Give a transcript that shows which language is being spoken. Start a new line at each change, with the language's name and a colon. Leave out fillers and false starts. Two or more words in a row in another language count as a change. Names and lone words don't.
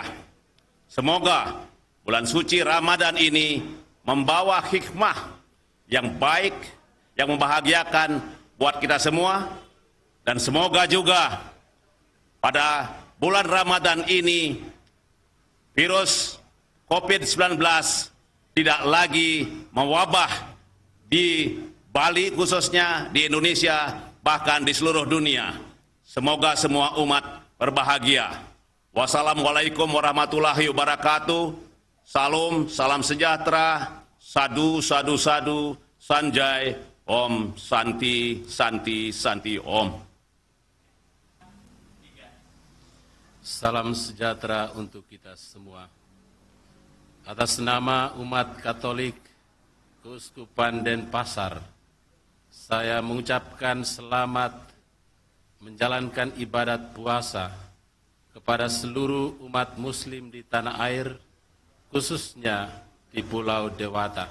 Indonesian: Semoga bulan suci Ramadan ini membawa hikmah yang baik, yang membahagiakan buat kita semua, dan semoga juga pada bulan Ramadan ini virus COVID-19 tidak lagi mewabah di Bali khususnya, di Indonesia, bahkan di seluruh dunia. Semoga semua umat berbahagia.
Arabic: والسلام عليكم ورحمة الله وبركاته.
Indonesian: Salam, salam sejahtera,
Sanskrit: sadu, sadu, sadu, sanjay, om, santi, santi, santi, om.
Indonesian: Salam sejahtera untuk kita semua. Atas nama umat Katolik Keuskupan Denpasar, saya mengucapkan selamat menjalankan ibadat puasa kepada seluruh umat muslim di tanah air, khususnya di Pulau Dewata.